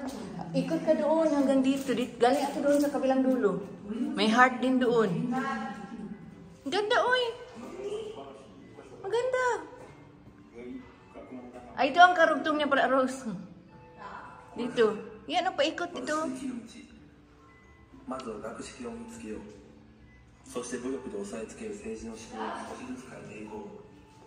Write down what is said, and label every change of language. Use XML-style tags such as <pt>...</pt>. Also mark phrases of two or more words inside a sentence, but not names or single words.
<tl>Ikot ka doon hanggang dito. Galing ako doon sa kabilang dulo. May heart din doon. Ganda, uy. Maganda. Ay, ito ang karugtong niya para Rose. Dito. Yan ang paikot dito.</tl> <ja>まずは学識を見つけよう。そして武力で押さえつける政治の指導を少しずつ変えていこう。</ja>